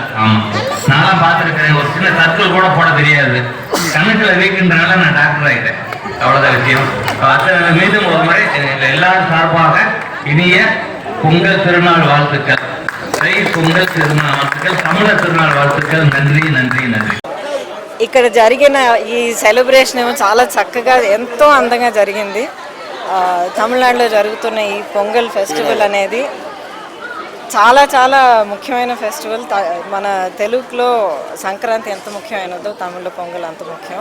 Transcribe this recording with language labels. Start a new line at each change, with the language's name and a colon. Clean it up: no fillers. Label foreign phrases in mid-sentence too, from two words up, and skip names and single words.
Tamil: ஆமா, நான்லாம் பார்த்திருக்கிறேன். ஒரு சின்ன சர்க்கிள் கூட போட தெரியாது. கணக்குல வீக்குன்றனால நான் டாக்டர் ஆகிட்டேன். அவ்வளவுதான் விஷயம். அத்தனை மீதும் ஒரு முறை எல்லாரும் சார்பாக இனிய பொங்கல் திருநாள் வாழ்த்துக்கள், பொங்கல் திருநாள் வாழ்த்துக்கள், தமிழர் திருநாள் வாழ்த்துக்கள். நன்றி நன்றி நன்றி.
Telugu: ఇక్కడ జరిగిన ఈ సెలబ్రేషన్ ఏమో చాలా చక్కగా ఎంతో అందంగా జరిగింది. తమిళనాడులో జరుగుతున్న ఈ పొంగల్ ఫెస్టివల్ అనేది చాలా చాలా ముఖ్యమైన ఫెస్టివల్. మన తెలుగులో సంక్రాంతి ఎంత ముఖ్యమైనదో తమిళ్లో పొంగల్ అంత ముఖ్యం.